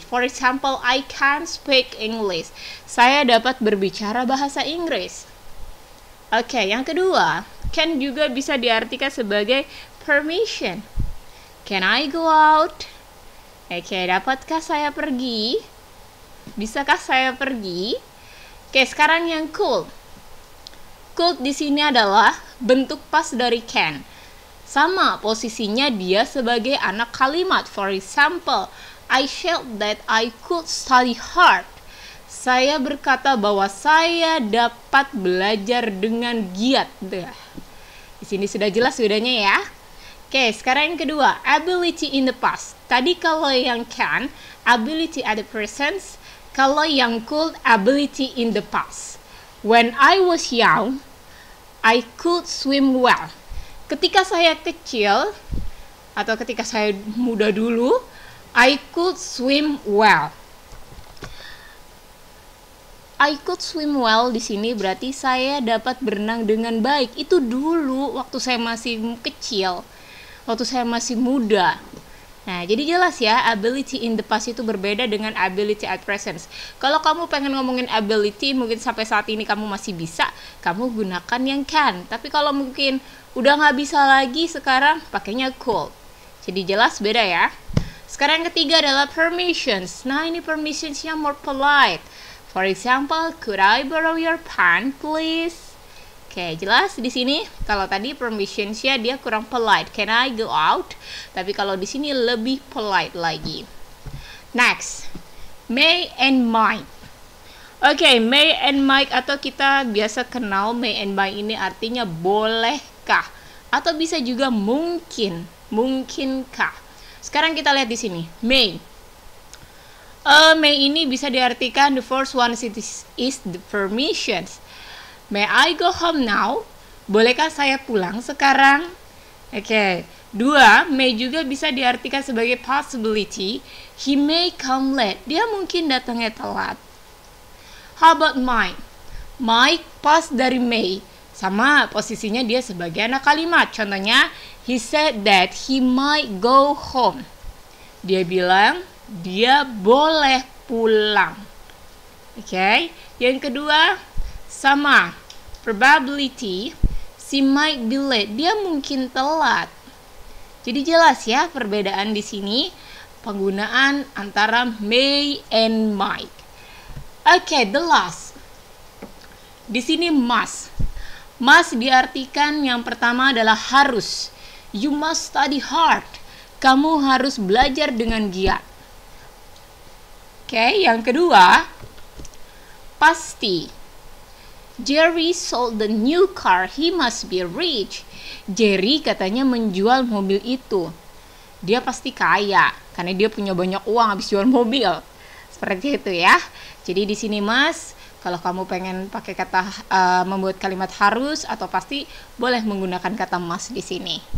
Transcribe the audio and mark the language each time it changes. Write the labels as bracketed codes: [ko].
[en] For example, I can speak English. [id] Saya dapat berbicara bahasa Inggris. Oke, yang kedua, can juga bisa diartikan sebagai permission. [en] Can I go out? [id] Oke, dapatkah saya pergi? Bisakah saya pergi? Oke, sekarang yang could. Could di sini adalah bentuk pas dari can. Sama posisinya dia sebagai anak kalimat. [en] For example, I said that I could study hard. [id] Saya berkata bahwa saya dapat belajar dengan giat. Di sini sudah jelas bedanya ya. Oke, sekarang yang kedua, [en] ability in the past. [id] Tadi kalau yang can, [en] ability at the present. [id] Kalau yang could, [en] ability in the past. When I was young, I could swim well. [id] Ketika saya kecil, atau ketika saya muda dulu, [en] I could swim well. I could swim well [id] di sini berarti saya dapat berenang dengan baik. Itu dulu waktu saya masih kecil, waktu saya masih muda. Nah, jadi jelas ya, [en] ability in the past [id] itu berbeda dengan [en] ability at present. [id] Kalau kamu pengen ngomongin ability, mungkin sampai saat ini kamu masih bisa, kamu gunakan yang can. Tapi kalau mungkin udah nggak bisa lagi sekarang, pakainya could. Jadi jelas beda ya. Sekarang yang ketiga adalah permissions. Nah, ini permissionsnya [en] more polite. For example, could I borrow your pen, please? [id] Oke, jelas di sini. Kalau tadi permissionsnya dia kurang polite. [en] Can I go out? [id] Tapi kalau di sini lebih polite lagi. [en] Next, may and might. [id] Oke, may and might atau kita biasa kenal may and might ini artinya bolehkah? Atau bisa juga mungkin, mungkinkah? Sekarang kita lihat di sini, may. May ini bisa diartikan [en] the first one is the permissions. May I go home now? [id] Bolehkah saya pulang sekarang? [en] Oke. [id] Dua, may juga bisa diartikan sebagai possibility. [en] He may come late. [id] Dia mungkin datangnya telat. [en] How about might? [id] Might pas dari may. Sama posisinya dia sebagai anak kalimat. [en] Contohnya, he said that he might go home. [id] Dia bilang dia boleh pulang. Oke. Yang kedua, sama probability, [en] she might be late. [id] Dia mungkin telat. Jadi jelas ya perbedaan di sini penggunaan antara may and might. Oke, the last. Di sini must. Must diartikan yang pertama adalah harus. [en] You must study hard. [id] Kamu harus belajar dengan giat. Oke, yang kedua, pasti. [en] Jerry sold the new car, he must be rich. [id] Jerry katanya menjual mobil itu. Dia pasti kaya, karena dia punya banyak uang habis jual mobil. Seperti itu ya. Jadi di sini mas, kalau kamu pengen pakai kata membuat kalimat harus atau pasti, boleh menggunakan kata must di sini.